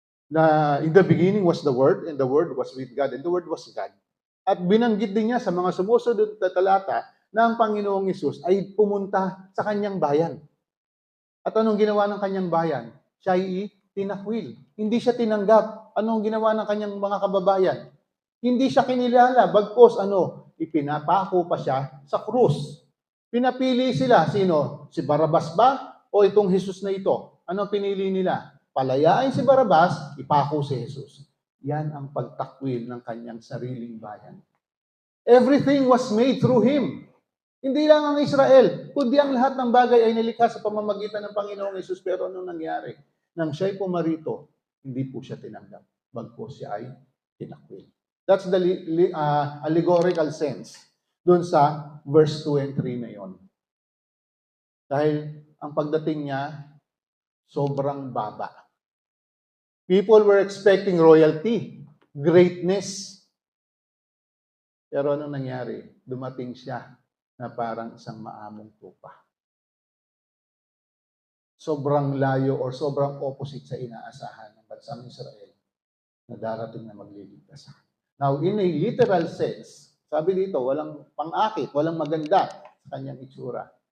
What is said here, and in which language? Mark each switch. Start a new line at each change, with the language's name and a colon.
English: Na in the beginning was the Word, and the Word was with God, and the Word was God.
Filipino: At binanggit din niya sa mga sumusunod na talata na ang Panginoong Hesus ay pumunta sa kanyang bayan. At anong ginawa ng kanyang bayan? Siya ay tinakwil. Hindi siya tinanggap. Anong ginawa ng kanyang mga kababayan? Hindi siya kinilala. Bagkos ipinapako pa siya sa krus. Pinapili sila. Sino? Si Barabas ba? O itong Hesus na ito? Anong pinili nila? Palayain si Barabas, ipako si Hesus. Yan ang pagtakwil ng kanyang sariling bayan.
English: Everything was made through Him.
Filipino: Hindi lang ang Israel, kundi ang lahat ng bagay ay nilikha sa pamamagitan ng Panginoong Hesus. Pero anong nangyari? Nang siya'y pumarito, hindi po siya tinanggap. Bagkus siya ay tinakwil.
English: That's the allegorical sense
Filipino: dun sa
English: verse 2 and 3
Filipino: na yon. Dahil ang pagdating niya, sobrang baba.
English: People were expecting royalty, greatness.
Filipino: Pero anong nangyari? Dumating siya na parang isang maamong tupa. Sobrang layo or sobrang opposite sa inaasahan ng bansang Israel na darating na magliligtas.
English: Now, in a literal sense,
Filipino: sabi dito, walang pang-akit, walang maganda sa kanyang itsura.